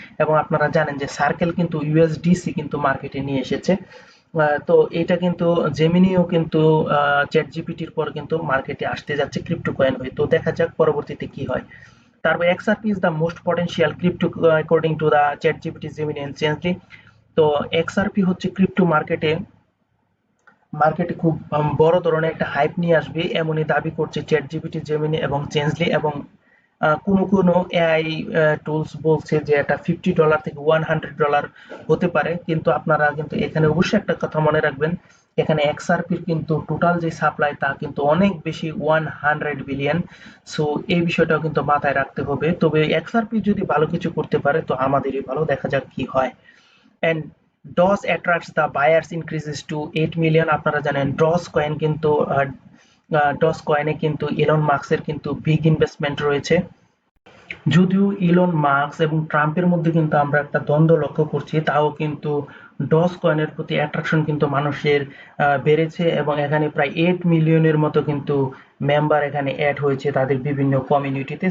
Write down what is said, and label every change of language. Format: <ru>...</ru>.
<bn>এবং আপনারা জানেন যে সার্কেল কিন্তু ইউএসডিসি কিন্তু মার্কেটে নিয়ে এসেছে। তো এটা কিন্তু জেমিনিও কিন্তু চ্যাট জিপিটির পর কিন্তু মার্কেটে আসতে যাচ্ছে ক্রিপ্টো কয়েন হয়ে। তো দেখা যাক পরবর্তীতে কি হয়।</bn> <en>তারপর XRP is the most potential crypto according to the ChatGPT, Gemini and Changelly.</en> <bn>তো XRP হচ্ছে ক্রিপ্টো মার্কেটে খুব বড় ধরনের একটা হাইপ নিয়ে আসবে এমনই দাবি করছে ChatGPT, Gemini এবং Changelly। এবং কোনো এআই টুলস বলছে যে এটা $50 থেকে $100 হতে পারে। কিন্তু আপনারা কিন্তু এখানে অবশ্যই একটা কথা মনে রাখবেন, এখানে XRPর কিন্তু টোটাল যে সাপ্লাই তা কিন্তু অনেক বেশি, 100 বিলিয়ন। সো এই বিষয়টাও কিন্তু মাথায় রাখতে হবে। তবে XRP যদি ভালো কিছু করতে পারে তো আমাদেরই ভালো, দেখা যাক কি হয়।</bn> <en>and DOS attracts the buyers, increases to 8 million।</en> <bn>আপনারা জানেন ডস কয়েন কিন্তু ডস কয়েনে কিন্তু ইলন মাস্কের কিন্তু বিগ ইনভেস্টমেন্ট রয়েছে। যদিও ইলন মাস্ক এবং ট্রাম্পের মধ্যে কিন্তু আমরা একটা দ্বন্দ্ব লক্ষ্য করছি, তাও কিন্তু ডজ কয়েনের প্রতি অ্যাট্রাকশন কিন্তু মানুষের বেড়েছে এবং এখানে প্রায় 8 মিলিয়নের মতো কিন্তু মেম্বার এখানে অ্যাড হয়েছে তাদের বিভিন্ন কমিউনিটিতে।</bn>